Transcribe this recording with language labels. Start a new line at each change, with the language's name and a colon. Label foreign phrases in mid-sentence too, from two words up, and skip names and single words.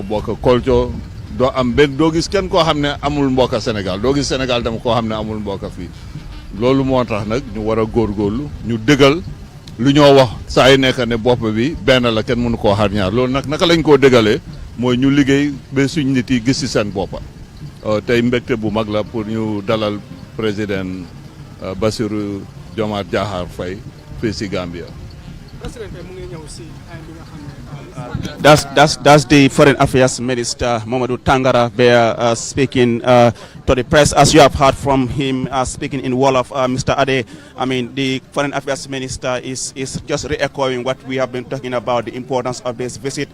Wolof: bokk culture doo am benn doo gis kenn koo xam ne amul mbokk Sénégal doo gis Sénégal tam koo xam ne amul mbokk fii loolu moo tax nag ñu war a góorgóorlu ñu dëggal lu ñoo wax saa yu nekk ne bopp bi benn la kenn mënu koo xar ñaar loolu nag naka lañ koo dëggalee mooy ñu liggéey ba suñ nit yi gis ci seen boppa tey mbégte bu mag la pour ñu dalal président Bassirou Diomaye Diakhar Faye fii ci Gambia.
English: That's the Foreign Affairs Minister Mamadou Tangara there speaking to the press. As you have heard from him speaking in Wolof, Mr. Ade, I mean, the Foreign Affairs Minister is just re-echoing what we have been talking about, the importance of this visit.